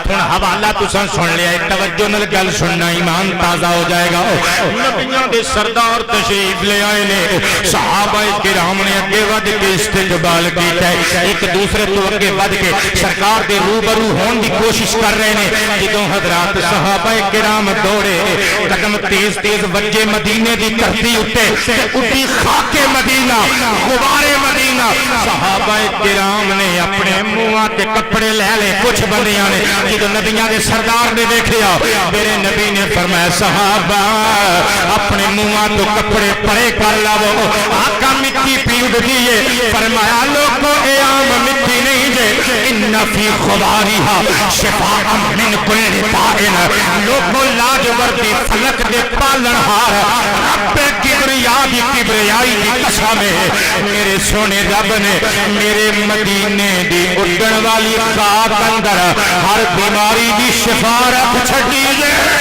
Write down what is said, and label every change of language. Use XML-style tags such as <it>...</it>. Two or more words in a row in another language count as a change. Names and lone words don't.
<pa>ہن حوالہ تساں سن لیا توجہ نال گل سننا ایمان تازہ ہو جائے گا نبیاں دے سردار تشریف لے آئے نے صحابہ کرام نے اگے ود کے استقبال کیتا ہے ایک دوسرے تو اگے ود کے سرکار دے روبرو ہون دی کوشش کر رہے نے جدوں حضرات صحابہ کرام دوڑے قدم تیز تیز وجے مدینے دی دھرتی اٹھے اٹھی خاک مدینہ غبار مدینہ صحابہ کرام نے اپنے منہاں تے کپڑے لے لے کچھ بندیاں جدو نبیاں دے سردار نے دیکھیا میرے نبی نے فرمایا صحابہ اپنے منہاں تو کپڑے پرے کر لاؤ آقا مٹی پیڑ دیئے فرمایا لوگوں اے عام مٹی نہیں جے</pa> <ar>ان فی خباریہا شفاء من کل دائن</ar> <pa>لوگوں لاجوردی فلک دے پالن ہار رب کبریائی کبریائی دی قسم میرے سونے رب نے میرے مدینے دی اڑن والی خاک اندر ہر بیماری دی شفا رکھ چھڑی ہے</pa>